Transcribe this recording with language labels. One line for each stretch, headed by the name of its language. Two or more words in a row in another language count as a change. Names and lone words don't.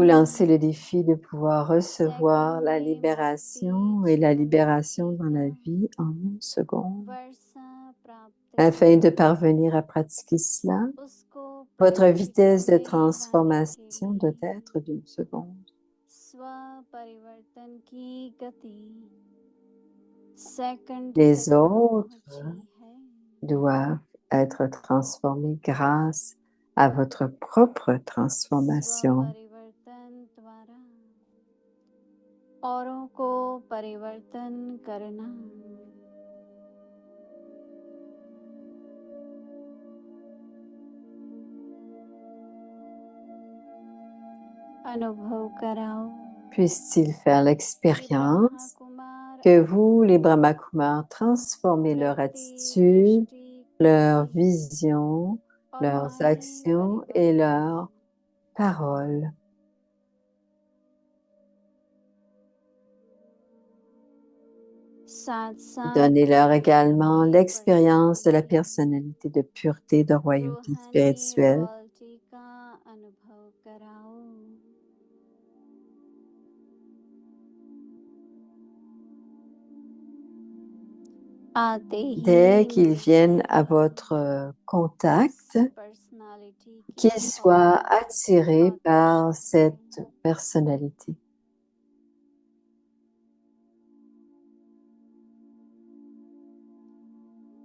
French: lancez le défi de pouvoir recevoir la libération et la libération dans la vie en une seconde.
Hindi: वर्षा प्राप्त
French: Afin de parvenir à pratiquer cela,
Hindi: उसको
French: votre vitesse de
Hindi: प्राप्तियों में लाने
French: transformation
Hindi: के
French: doit
Hindi: लिए
French: être d'une seconde.
Hindi: स्वपरिवर्तन की गति सेकंड
French: Les
Hindi: तक
French: autres
Hindi: पहुंची है।
French: doivent être transformés grâce à votre propre transformation.
Hindi: स्वपरिवर्तन द्वारा औरों को परिवर्तन करना। अनुभव कराओ
French: Puissent-ils faire
Hindi: कि
French: l'expérience
Hindi: ब्रह्मा कुमार
French: que vous, les Brahma Kumars, transformez leur
Hindi: वृत्ति,
French: attitude,
Hindi: दृष्टि,
French: leur
Hindi: कृति
French: vision,
Hindi: और
French: leurs
Hindi: मानव
French: actions et
Hindi: परिवर्तन
French: leurs paroles.
Hindi: साथ साथ
French: Donnez-leur également
Hindi: रूहानी
French: l'expérience de la
Hindi: पर्सनालिटी,
French: personnalité de pureté, de royauté
Hindi: रूहानी
French: spirituelle.
Hindi: रॉयल्टी का अनुभव कराओ। आते ही
French: Dès qu'ils viennent à votre contact,
Hindi: पर्सनालिटी
French: qu'ils
Hindi: की
French: soient
Hindi: ओर
French: attirés par
Hindi: आकर्षित
French: cette
Hindi: हो।
French: personnalité.
Hindi: ओम
French: Om